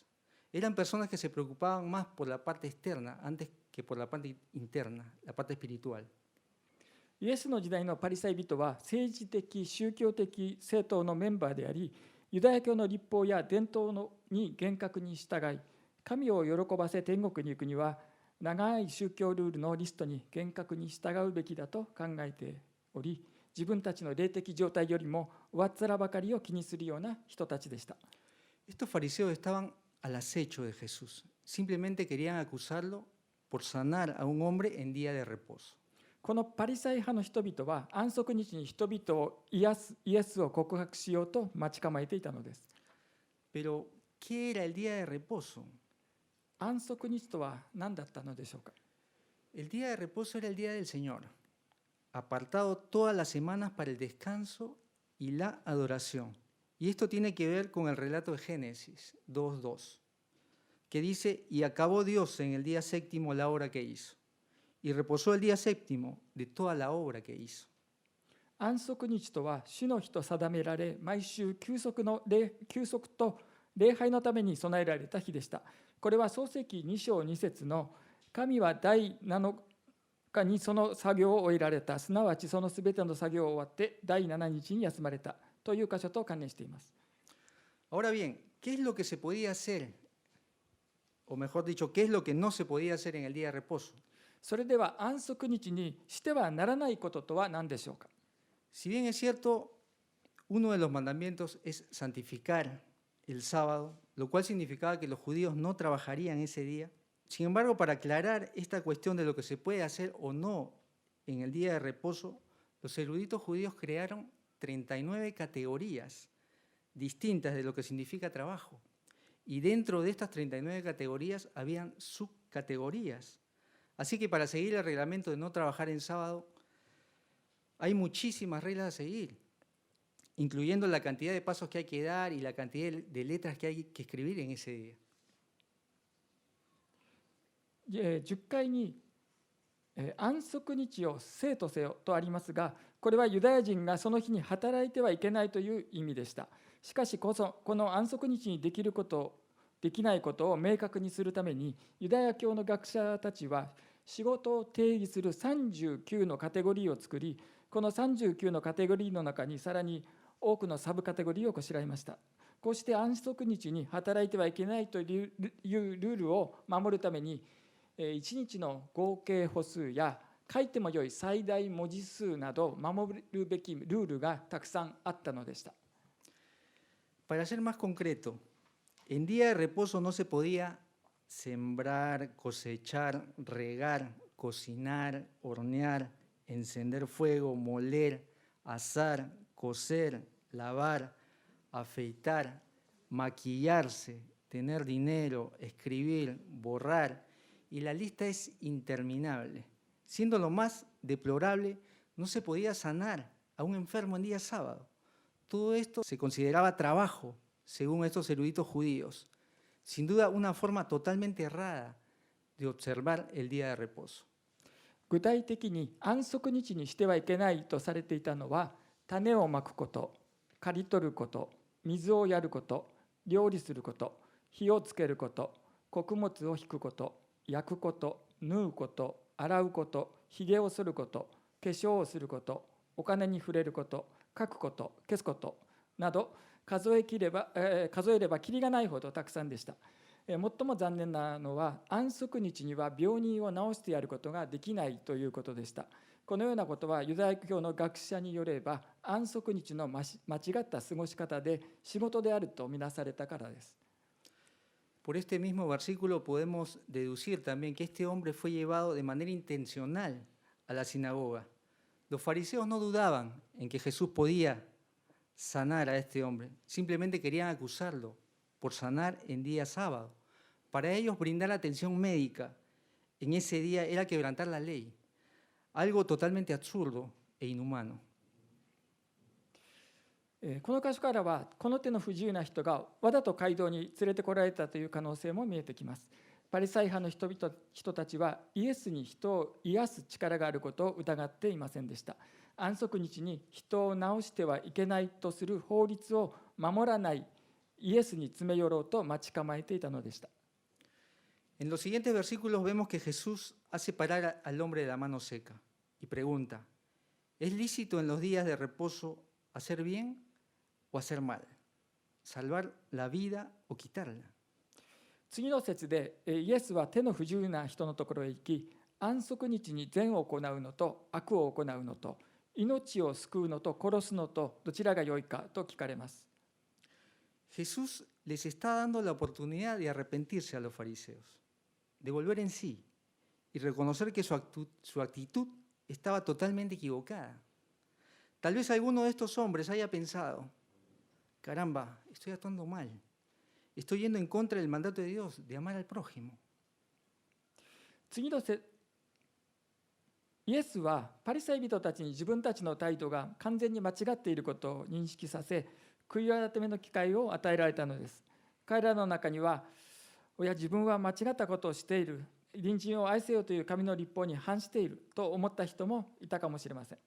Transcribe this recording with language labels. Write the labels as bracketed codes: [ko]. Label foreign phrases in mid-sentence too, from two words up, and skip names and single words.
[es] Eran personas que se preocupaban más por la parte externa antes que por la parte interna, la parte espiritual. [ja] イエスの時代のパリサイ人は政治的、宗教的政党のメンバーであり、ユダヤ教の律法や伝統に厳格に従い、神を喜ばせ天国に行くには、長い宗教ルールのリストに厳格に従うべきだと考えており、自分たちの霊的状態よりも上っ面ばかりを気にするような人たちでした。 [es] Estos fariseos estaban al acecho de Jesús. Simplemente querían acusarlo por sanar a un hombre en día de reposo. [ja] このパリサイ派の人々は安息日に人々を癒すイエスを告白しようと待ち構えていたのです。 [es] Pero, ¿qué era el día de reposo? [ja] 安息日とは何だったのでしょうか。 [es] El día de reposo era el día del Señor, apartado todas las semanas para el descanso y la adoración. Y esto tiene que ver con el relato de Génesis 2:2, que dice, y acabó Dios en el día séptimo la obra que hizo, y reposó el día séptimo de toda la obra que hizo. [ja] 安息日とは主の日と定められ、毎週休息と礼拝のために備えられた日でした。これは創世記2章2節の神は第7日にその作業を終えられた、すなわちそのすべての作業を終わって第7日に休まれたという箇所と関連しています。 [es] Ahora bien, ¿qué es lo que se podía hacer? O mejor dicho, ¿qué es lo que no se podía hacer en el día de reposo? [ja] それでは安息日にしてはならないこととは何でしょうか。 [es] Si bien es cierto, uno de los mandamientos es santificar el sábado, lo cual significaba que los judíos no trabajarían ese día. Sin embargo, para aclarar esta cuestión de lo que se puede hacer o no en el día de reposo, los eruditos judíos crearon 39 categorías distintas de lo que significa trabajo. Y dentro de estas 39 categorías habían subcategorías. Así que para seguir el reglamento de no trabajar en sábado, hay muchísimas reglas a seguir, incluyendo la cantidad de pasos que hay que dar y la cantidad de letras que hay que escribir en ese día. [ja] 10 回に安息日を聖とせよとありますが、これはユダヤ人がその日に働いてはいけないという意味でした。しかしこの安息日にできること、できないことを明確にするために、ユダヤ教の学者たちは仕事を定義する39のカテゴリーを作り、この39のカテゴリーの中にさらに多くのサブカテゴリーをこしらえました。こうして安息日に働いてはいけないというルールを守るために、1日の合計歩数や書いてもよい最大文字数など守るべきルールがたくさんあったのでした。 [es] Para ser más concreto, en día de reposo no se podía sembrar, cosechar, regar, cocinar, hornear, encender fuego, moler, asar, coser, lavar, afeitar, maquillarse, tener dinero, escribir, borrar, y la lista es interminable. Siendo lo más deplorable, no se podía sanar a un enfermo en día sábado. Todo esto se consideraba trabajo, según estos eruditos judíos. Sin duda, una forma totalmente errada de observar el día de reposo. [ja] 具体的に安息日にしてはいけないとされていたのは、種をまくこと、刈り取ること、水をやること、料理すること、火をつけること、穀物を引くこと、焼くこと、縫うこと、洗うこと、ひげを剃ること、化粧をすること、お金に触れること、書くこと、消すことなど数えればきりがないほどたくさんでした。最も残念なのは、安息日には病人を治してやることができないということでした。このようなことはユダヤ教の学者によれば安息日の間違った過ごし方で仕事であるとみなされたからです。 [es] Por este mismo versículo podemos deducir también que este hombre fue llevado de manera intencional a la sinagoga. Los fariseos no dudaban en que Jesús podía sanar a este hombre, simplemente querían acusarlo por sanar en día sábado. Para ellos, brindar atención médica en ese día era quebrantar la ley, algo totalmente absurdo e inhumano. [ja] この箇所からは、この手の不自由な人がわざと街道に連れてこられたという可能性も見えてきます。パリサイ派の人たちはイエスに人を癒す力があることを疑っていませんでした。安息日に人を治してはいけないとする法律を守らないイエスに詰め寄ろうと待ち構えていたのでした。 [es] En los siguientes versículos vemos que Jesús hace parar al hombre de la mano seca y pregunta, ¿es lícito en los días de reposo hacer bien o hacer mal? ¿Salvar la vida o quitarla? [ja] 次の節でイエスは手の不自由な人のところへ行き、安息日に善を行うのと悪を行うのと、命を救うのと殺すのとどちらが良いかと聞かれます。 [es] Jesús les está dando la oportunidad de arrepentirse a los fariseos, de volver en sí y reconocer que su actitud estaba totalmente equivocada. Tal vez alguno de estos hombres haya pensado, caramba, estoy actuando mal, estoy yendo en contra del mandato de Dios de amar al prójimo. [ja] 次のイエスはパリサイ人たちに自分たちの態度が完全に間違っていることを認識させ、悔い改めの機会を与えられたのです。彼らの中には、自分は間違ったことをしている、隣人を愛せよという神の律法に反していると思った人もいたかもしれません。